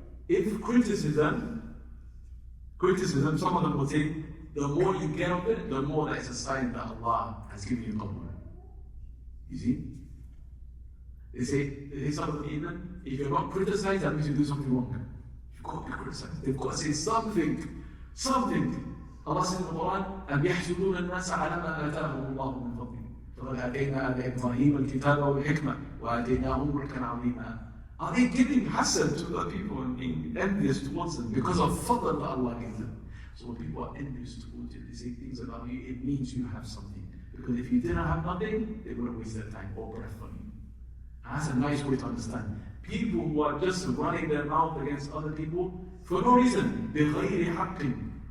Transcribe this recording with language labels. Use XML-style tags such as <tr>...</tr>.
<en>If criticism, some of them will say, the more you get of it, the more that it's a sign that Allah has given you qabul. You see? They say some of them even, if you're not criticized, that means you do something wrong. You've got to be criticized. They've got to say something.</en> <ar>Allah says in the Quran, أَمْ يَحْسُدُونَ النَّاسَ عَلَى مَا آتَاهُمُ اللَّهُ مِنْ فَضْلِهِ فَقَدْ آتَيْنَا آلَ إِبْرَاهِيمَ الْكِتَابَ وَالْحِكْمَةَ وَآتَيْنَاهُمْ مُلْكًا عَظِيمًا.</ar> <en>Are they giving hasad to the people and being envious towards them because of fadl that Allah gave them? So when people are envious towards you, they say things about you, it means you have something. Because if you didn't have nothing, they wouldn't waste their time or breath on you. And that's a nice way to understand. People who are just running their mouth against other people for no reason,</en> <ar>بِغَيْرِ حَقٍّ.</ar>